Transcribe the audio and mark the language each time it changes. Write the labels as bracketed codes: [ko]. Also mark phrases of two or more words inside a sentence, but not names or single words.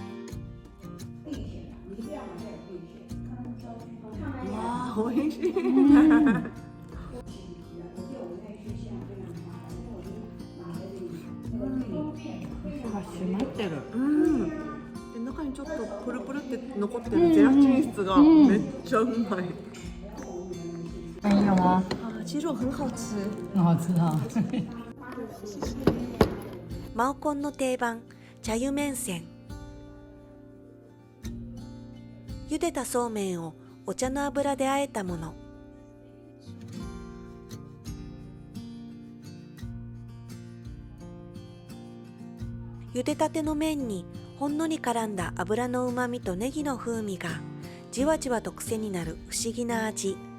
[ja] わあ、美味しい。閉まってる。うん。で、中にちょっとプルプルって残ってるゼラチン質がめっちゃうまい。 [zh] 哎有吗？啊，鸡肉很好吃。很好吃啊。 [ja] マオコンの定番、茶湯麺線。茹でたそうめんをお茶の油で和えたもの。茹でたての麺にほんのり絡んだ油のうまみとネギの風味がじわじわと癖になる不思議な味。